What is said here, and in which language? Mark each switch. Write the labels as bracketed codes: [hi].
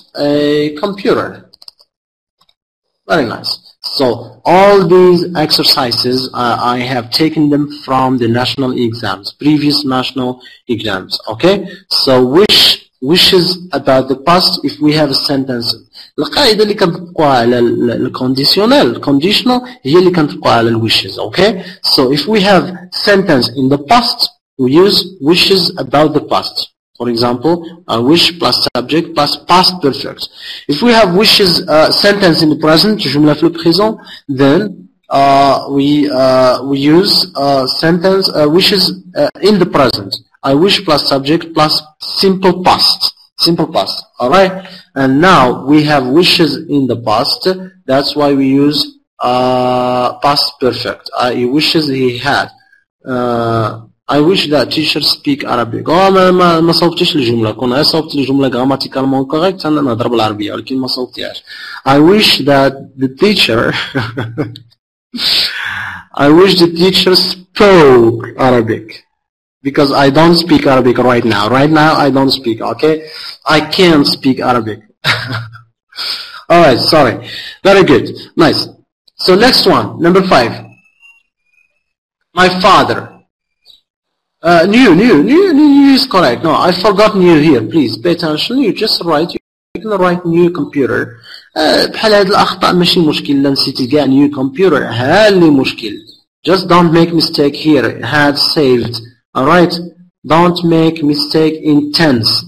[en] A computer. Very nice. So all these exercises I have taken them from the national exams, previous national exams. Okay. So wishes about the past. If we have a sentence, [ar] القاعدة اللي كنطبقوها على الكونديشنال conditional هي اللي كنطبقوها على wishes. [en] Okay. So if we have sentence in the past, we use wishes about the past. For example, wish plus subject plus past perfect. If we have wishes sentence in the present, [ar] جملة في le présent, [en] then we use sentence wishes in the present. I wish plus subject plus simple past. Simple past. Alright? And now we have wishes in the past. That's why we use past perfect. He wishes he had. I wish that teachers speak Arabic. [ar] ما صوبتش الجملة. كون صوبت الجملة [en] grammatically correct [ar] أنا نهضر بالعربية ولكن ما صوبتيهاش. [en] I wish that the teacher I wish the teacher spoke Arabic. Because I don't speak Arabic right now. Right now I don't speak, okay? I can't speak Arabic. Alright, sorry. Very good. Nice. So next one, number 5. My father. New is correct. No, I forgot new here. Please pay attention. You just write. You can write new computer. [ar] بحال هاد الأخطاء ماشي مشكل. لا نسيتي كاع new computer. ها اللي مشكل. [en] Just don't make mistake here. Had saved. Alright. Don't make mistake in tense.